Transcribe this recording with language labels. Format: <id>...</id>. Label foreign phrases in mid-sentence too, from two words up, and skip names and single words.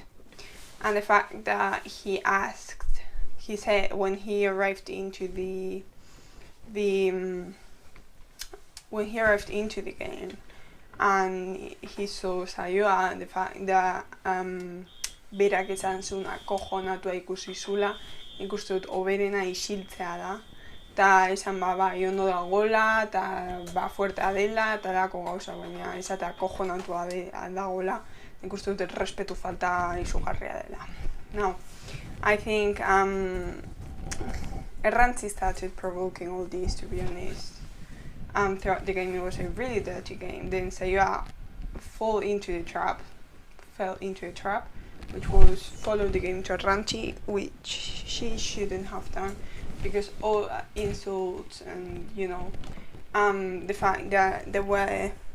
<en>And the fact that he said when he arrived into the game and he saw Sayoa, and the fact that</en> <eu>berak esan zuna kojonatua ikusi zula, nik uste dut oberena isiltzea da. Eta esan bai ondo dagoela, eta fuertea dela, eta dako gauza, baina esatea kojonatua dagoela, nik uste dut respetu falta izugarria dela.</eu> <en>Now, I think Errantzi started provoking all this, to be honest. Throughout the game it was a really dirty game. Then Sayua fell into a trap, which was follow the game to Errantzi, which she shouldn't have done, because all insults and the fact that there were</en>